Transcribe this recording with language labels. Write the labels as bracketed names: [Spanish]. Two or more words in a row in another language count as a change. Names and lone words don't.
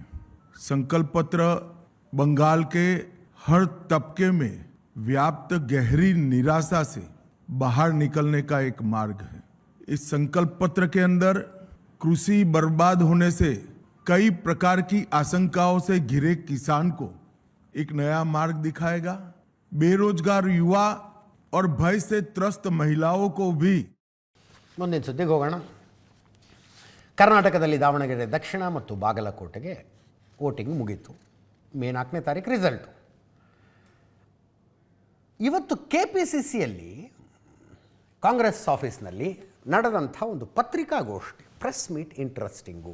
[Hindi] संकल्प पत्र बंगाल के हर तबके में व्याप्त गहरी निराशा से बाहर निकलने का एक मार्ग है। इस संकल्प पत्र के अंदर कृषि बर्बाद होने से कई प्रकार की आशंकाओं से घिरे किसान को एक नया मार्ग दिखाएगा। बेरोजगार युवा और भय से त्रस्त महिलाओं को भी। [Kannada] ಮುಂದಿನ ಸುದ್ದಿಗೆ ಹೋಗೋಣ. ಕರ್ನಾಟಕದಲ್ಲಿ ದಾವಣಗೆರೆ ದಕ್ಷಿಣ ಮತ್ತು ಬಾಗಲಕೋಟೆಗೆ ವೋಟಿಂಗ್ ಮುಗೀತು. ಮೇ 4ನೇ ತಾರೀಕು ರಿಸಲ್ಟು. ಇವತ್ತು KPCCಯಲ್ಲಿ ಕಾಂಗ್ರೆಸ್ ಆಫೀಸ್ನಲ್ಲಿ ನಡೆದಂಥ ಒಂದು ಪತ್ರಿಕಾಗೋಷ್ಠಿ, [English] press meet interesting.